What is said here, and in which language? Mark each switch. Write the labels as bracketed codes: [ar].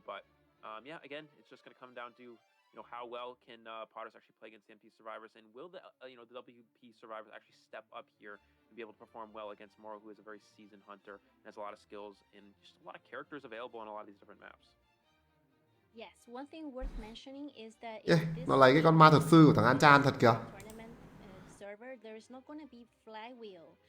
[en] But again, it's just going to come down to how well can Potters actually play against the MP survivors, and will the WP survivors actually step up here and be able to perform well against Moru, who is a very seasoned hunter and has a lot of skills and just a lot of characters available on a lot of these different maps. Yes, one thing worth mentioning is that [vi] nó lấy cái con ma thuật sư của thằng Anchan thật kìa. [en] Server, there is not going to be flywheel.